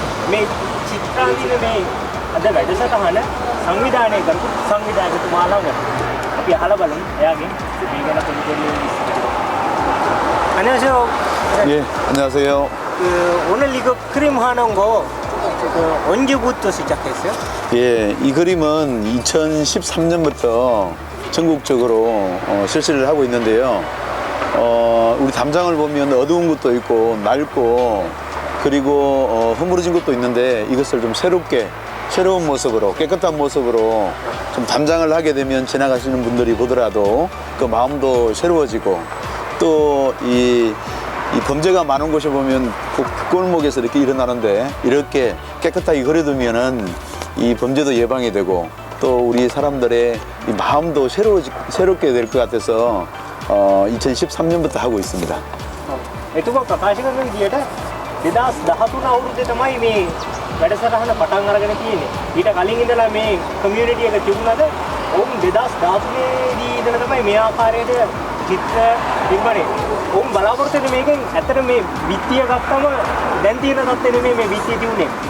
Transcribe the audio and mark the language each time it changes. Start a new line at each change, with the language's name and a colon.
Sinhala: මේ චිත්‍රාංගන මේ අද වැඩසටහන සංවිධානය කරපු සංවිධායකතුමා ළඟට අපි අහලා බලමු එයාගෙන් මේ ගැන පොඩි 안녕하세요.
Korean: 예, 안녕하세요. 오늘 이거 그림 하는 거 언제부터 시작했어요? 예, 이 그림은 2013년부터 전국적으로 실시를 하고 있는데요. 우리 담장을 보면 어두운 것도 있고 낡고 그리고 허물어진 것도 있는데 이것을 좀 새로운 모습으로 깨끗한 모습으로 좀 담장을 하게 되면 지나가시는 분들이 보더라도 그 마음도 새로워지고 또 이 범죄가 많은 곳에 보면 골목에서 이렇게 일어나는데 이렇게 깨끗하게 그려두면은 이 범죄도 예방이 되고 또 우리 사람들의 이 마음도 새롭게 될 것 같아서 2013년부터 하고 있습니다.
Sinhala: එතුමා ප්‍රකාශ කරන විදියට 2013 අවුරුද්දේ තමයි මේ වැඩසටහන පටන් අරගෙන තියෙන්නේ. ඊට කලින් ඉඳලා මේ කමියුනිටි එක තිබුණාද? ඔවුන් 2013 දී ඉඳලා තමයි මේ ආකාරයට චිත්‍ර තිබ්බනේ. ඔවුන් බලාපොරොත්තු වෙන මේකෙන් ඇත්තට මේ විත්තිය ගත්තම දැන් තියෙන තත්ත්වෙ නෙමෙයි මේ විත්තිය තිබුණේ.